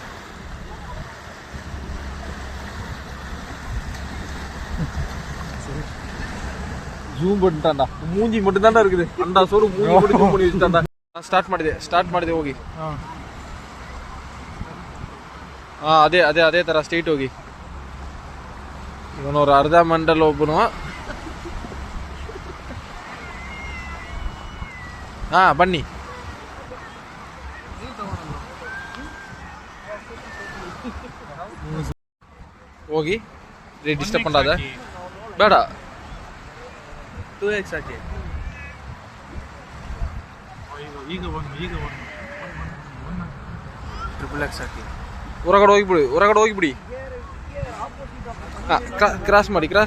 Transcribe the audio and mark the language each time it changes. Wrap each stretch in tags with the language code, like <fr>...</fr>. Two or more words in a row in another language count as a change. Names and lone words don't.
<ta>ஜூம் பண்ணிட்டான்டா மூஞ்சி மட்டும் தான்டா இருக்குது அண்டா சோறு மூஞ்சி மட்டும் ஜூம் பண்ணி வச்சுட்டான்டா</ta> <kn>ಸ್ಟಾರ್ಟ್ ಮಾಡಿದೆ ಹೋಗಿ ಅದೇ ತರ ಸ್ಟ್ರೈಟ್ ಹೋಗಿ ಇವನವ್ರು ಅರ್ಧ ಮಂಡಲ್ ಒಬ್ಬನು ಬನ್ನಿ ಹೋಗಿ ಡಿಸ್ಟರ್ಬ್ ಮಾಡಾದ ಬೇಡ 2x ಹಾಕಿ ಈಗ XXX ಹಾಕಿ ಹೊರಗಡೆ ಹೋಗಿಬಿಡಿ ಕ್ರಾಸ್ ಮಾಡಿ</kn>